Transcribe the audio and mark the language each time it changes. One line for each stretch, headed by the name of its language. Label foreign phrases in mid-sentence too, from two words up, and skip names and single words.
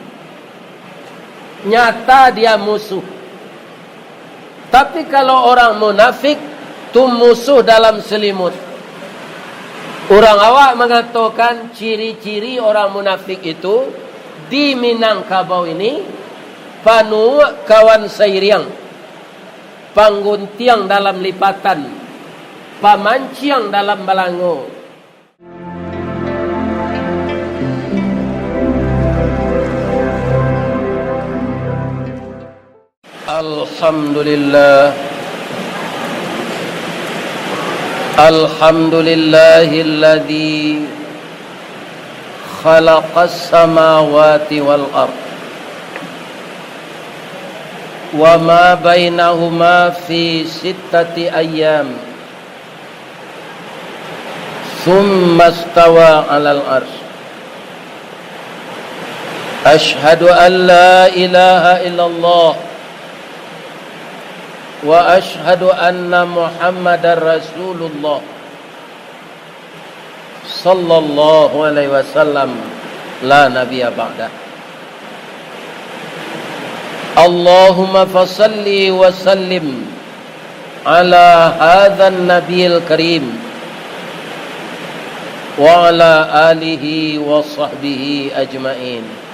Indonesian: Nyata dia musuh. Tapi kalau orang munafik, itu musuh dalam selimut. Orang awak mengatakan ciri-ciri orang munafik itu di Minangkabau ini
Minangkabau: panu kawan sairiang, pangguntiang dalam lipatan, pamanciang dalam balango.
Arabic: الحمد لله، الحمد لله الذي خلق السماوات والأرض وما بينهما في ستة أيام ثم استوى على العرش. أشهد أن لا إله إلا الله وأشهد أن محمدا رسول الله صلى الله عليه وسلم لا نبي بعد. اللهم فصل وسلم على هذا النبي الكريم وعلى آله وصحبه أجمعين.